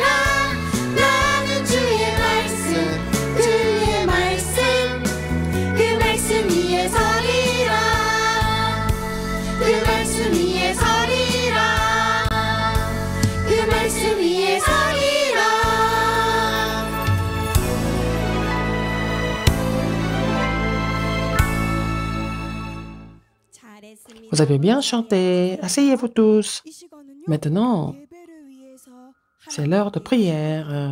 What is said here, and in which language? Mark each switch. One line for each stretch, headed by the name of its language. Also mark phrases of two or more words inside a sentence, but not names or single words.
Korean: 나는 주의 말씀 주의 말씀 그 말씀 위에 서리라. 그 말씀 위에 서리라. 그 말씀 위에 서리라.
French: Vous avez bien chanté. Asseyez-vous tous. Maintenant, c'est l'heure de prière.